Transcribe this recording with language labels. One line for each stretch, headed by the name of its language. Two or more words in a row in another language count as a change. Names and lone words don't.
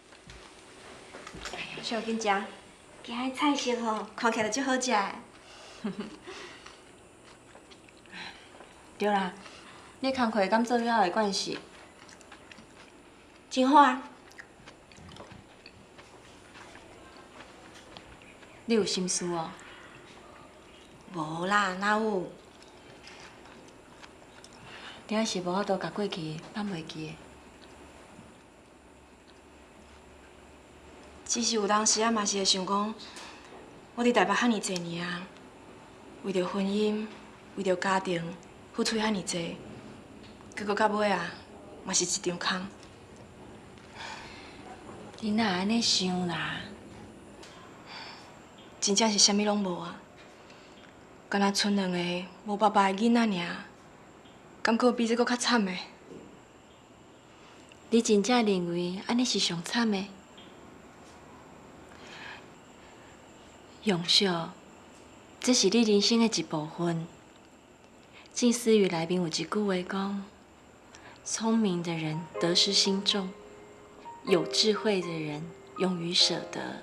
Min Nan Chinese: 小紧食，今仔菜色吼，看起来就足好食的。对啦，你工课敢做了的关系，真好啊。你有心事哦？无啦，哪有？顶是无法度甲过去放袂记的。只是有当时啊，嘛是会想讲，我伫台北遐尼侪年啊，为着婚姻，为着家庭，付出遐尼侪，结果到尾啊，嘛是一场空。你哪安尼想啦？真正是啥物拢无啊！敢若剩两个无爸爸的囡仔尔，感觉比这搁较惨的。你真正认为安尼是上惨的？永秀，这是你人生的一部分。近似语内面有一句话讲：聪明的人得失心重，有智慧的人勇于舍得。